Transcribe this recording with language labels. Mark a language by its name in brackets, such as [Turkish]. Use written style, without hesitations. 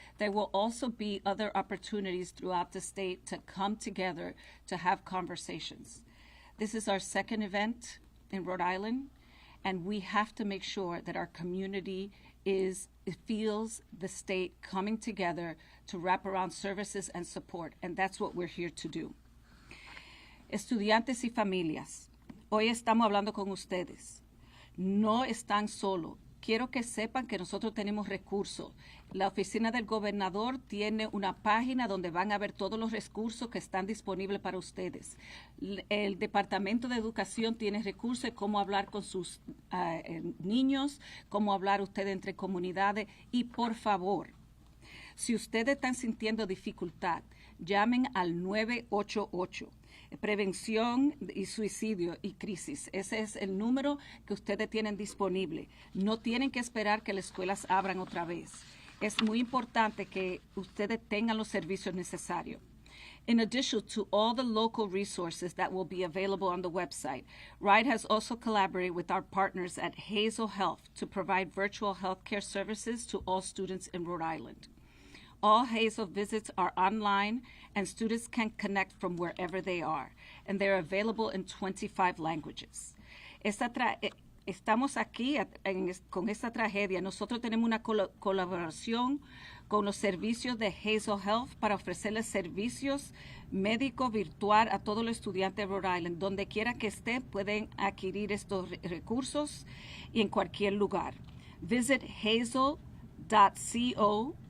[English] There will also be other opportunities throughout the state to come together to have conversations. This is our second event in Rhode Island, and we have to make sure that our community feels the state coming together to wrap around services and support, and that's what we're here to do. [Spanish] Estudiantes y familias, hoy estamos hablando con ustedes. No están solos. Quiero que sepan que nosotros tenemos recursos. La oficina del gobernador tiene una página donde van a ver todos los recursos que están disponibles para ustedes. El Departamento de Educación tiene recursos de cómo hablar con sus niños, cómo hablar ustedes entre comunidades. Y por favor, si ustedes están sintiendo dificultad, llamen al 988. Prevención y suicidio y crisis. Ese es el número que ustedes tienen disponible. No tienen que esperar que las escuelas abran otra vez. Es muy importante que ustedes tengan los servicios necesarios. [English] In addition to all the local resources that will be available on the website, RIDE has also collaborated with our partners at Hazel Health to provide virtual healthcare services to all students in Rhode Island. All Hazel visits are online, and students can connect from wherever they are, and they're available in 25 languages. [Spanish] Estamos aquí con esta tragedia. Nosotros tenemos una colaboración con los servicios de Hazel Health para ofrecerles servicios médicos virtual a todos los estudiantes de Rhode Island. Donde quiera que estén, pueden adquirir estos recursos y en cualquier lugar. [English] Visit hazel.co